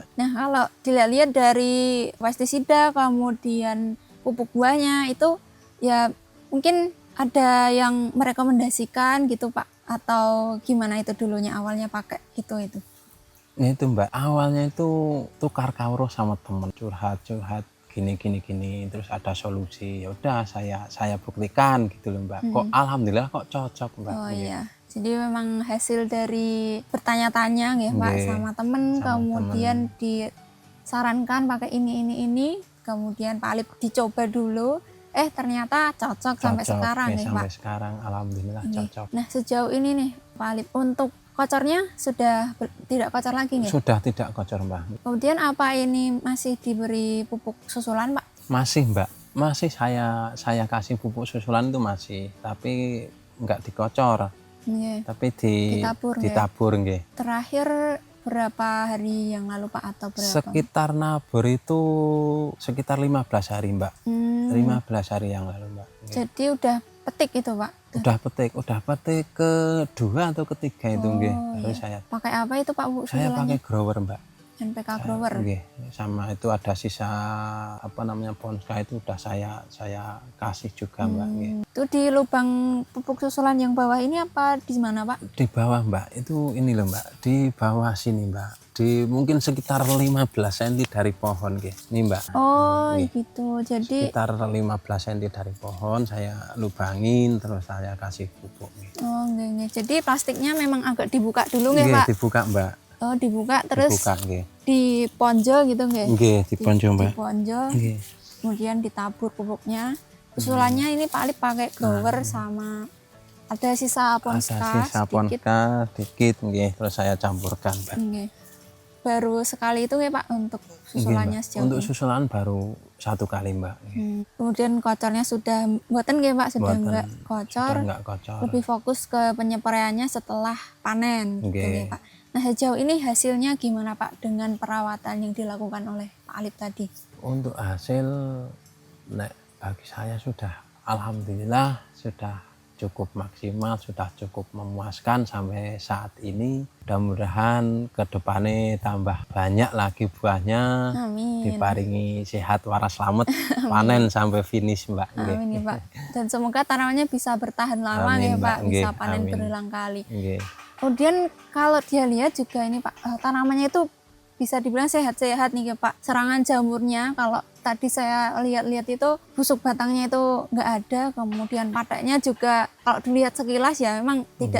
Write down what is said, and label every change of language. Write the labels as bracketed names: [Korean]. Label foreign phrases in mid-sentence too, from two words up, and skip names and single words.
[Indonesian] Nah kalau dilihat dari pestisida kemudian pupuk buahnya itu ya mungkin ada yang merekomendasikan gitu Pak, atau gimana itu dulunya awalnya pakai itu? Nah, itu Mbak, awalnya itu tukar kawruh sama temen, curhat gini, terus ada solusi. Ya udah saya buktikan gitu loh Mbak. Kok alhamdulillah kok cocok Mbak. Oh Nggih. iya. Jadi memang hasil dari bertanya-tanya ya Pak Nggih, sama temen, sama kemudian disarankan pakai ini, kemudian Pak Alip dicoba dulu, ternyata cocok sampai sekarang ya ya sampai Pak. sekarang alhamdulillah Nggih. cocok. Nah sejauh ini nih Pak Alip, untuk kocornya sudah tidak kocor lagi nggih? Sudah tidak kocor Mbak. Kemudian apa ini masih diberi pupuk susulan Pak? Masih Mbak, masih saya kasih pupuk susulan itu masih, tapi nggak dikocor, Nggih. tapi Ditabur, nggih. ditabur nggih. Terakhir berapa hari yang lalu Pak atau berapa? Sekitar nabur itu sekitar 15 hari Mbak. 15 hari yang lalu Mbak. Nggih. Jadi udah petik itu Pak? Udah petik kedua atau ketiga itu nggih. Baru iya. saya Pakai apa itu Pak pupuk saya susulannya? pakai grower Mbak. NPK Grower. Nggih, sama itu ada sisa Ponska itu udah saya kasih juga Mbak. Nggih. Itu di lubang pupuk susulan yang bawah ini apa di mana Pak? Di bawah Mbak, itu ini loh Mbak, di bawah sini Mbak, di mungkin sekitar 15 cm dari pohon nggih. Nih Mbak. Oh Nggih. gitu. Jadi Sekitar 15 cm dari pohon saya lubangin terus saya kasih pupuk nggih. oh nggih. Jadi plastiknya memang agak dibuka dulu nggih Nggih, Pak? dibuka Mbak. Oh dibuka terus Dibuka nggih. diponjo gitu nggih? Nggih, diponjo Mbak. Diponjo, Nggih. kemudian ditabur pupuknya. Susulannya ini Pak Alip pakai grower sama ada sisa Ada Ponska sisa sedikit. Ponska dikit nggih, terus saya campurkan Mbak. Nggih. Baru sekali itu nggih Pak untuk Nggih, susulannya Mbak. sejauh Untuk ini. susulan baru 1 kali Mbak. Kemudian kocornya sudah mboten nggih Pak, sudah Mboten. enggak kocor. Sudah enggak kocor. Lebih fokus ke penyepraiannya setelah panen gitu Nggih. nggih Pak. Nah, sejauh ini hasilnya gimana Pak dengan perawatan yang dilakukan oleh Pak Alip tadi? Untuk hasil nek bagi saya sudah alhamdulillah sudah cukup maksimal, sudah cukup memuaskan sampai saat ini. Mudah-mudahan ke depannya tambah banyak lagi buahnya, Amin. [Javanese] diparingi sehat waras [Indonesian] selamat, panen sampai finish Mbak. Nggih. Amin ya Pak. Dan semoga tanamannya bisa bertahan lama Amin, ya Pak, Mbak. bisa Nggih, panen amin. berulang kali. Nggih. Kemudian kalau dia lihat juga ini Pak, tanamannya itu bisa dibilang sehat-sehat nih ya Pak. Serangan jamurnya kalau tadi saya lihat-lihat itu busuk batangnya itu nggak ada, kemudian pateknya juga kalau dilihat sekilas ya memang tidak